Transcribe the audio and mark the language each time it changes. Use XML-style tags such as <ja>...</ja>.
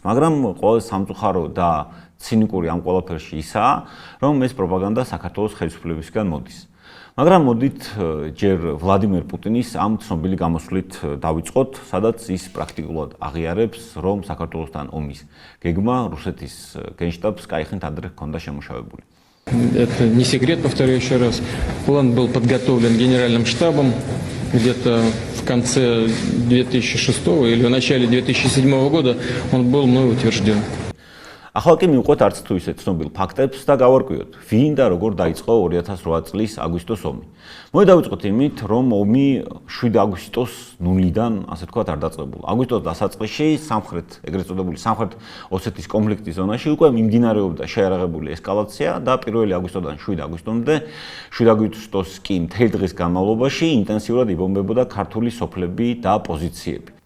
<ka>მაგრამ ყველაზე სამწუხარო და ცინიკური ამ ყველაფერში ისაა, რომ ეს პროპაგანდა საქართველოს ხელისუფლებისგან მოდის. მაგრამ მოდით ჯერ ვლადიმერ პუტინის ამ ცნობილი გამოსვლით დავიწყოთ, სადაც ის პრაქტიკულად აღიარებს, რომ საქართველოსთან ომის გეგმა რუსეთის გენშტაბს კაიხნით ადრე ჰქონდა შემუშავებული.</ka> <ru>Это не секрет, повторю еще раз. План был подготовлен Генеральным штабом где-то в конце 2006 или в начале 2007 года он был мной утвержден.</ru> <ka>ახლა კი მივყვეთ არც თუ ისე ცნობილ ფაქტებს და გავარკვიოთ, ვინ და როგორ დაიწყო 2008 წლის აგვისტოს ომი. მოდი დავიწყოთ იმით, რომ ომი 7 აგვისტოს ნულიდან, ასე ვთქვათ, არ დაწყებულა. აგვისტოს დასაწყისში სამხრეთ, ეგრეთ წოდებული სამხრეთ ოსეთის კონფლიქტის ზონაში უკვე მიმდინარეობდა შეიარაღებული ესკალაცია და 1 აგვისტოდან 7 აგვისტომდე, 7 აგვისტოს კი მთელი დღის განმავლობაში ინტენსიურად იბომბებოდა ქართული სოფლები და პოზიციები.</ka>